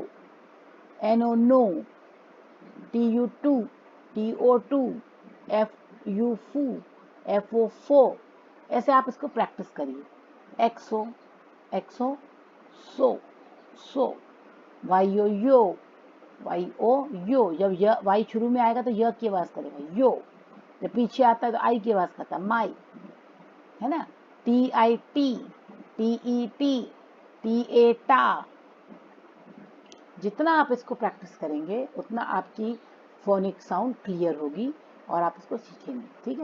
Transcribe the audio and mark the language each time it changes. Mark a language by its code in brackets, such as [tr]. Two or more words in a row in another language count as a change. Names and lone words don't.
[en] N O no, T U tu, T O to, F U fu, F O fo. [hi] ऐसे आप इसको प्रैक्टिस करिए। [en] X O, X O, so. So, Y O yo, Y O yo. [hi] जब य वाई शुरू में आएगा तो य की आवाज करेगा, यो। जब पीछे आता है तो आई की आवाज करता है, माई, है ना। [en] T I T, T E T, T A ta. [hi] जितना आप इसको प्रैक्टिस करेंगे उतना आपकी [en] phonic sound clear [hi] होगी और आप इसको सीखेंगे, ठीक है।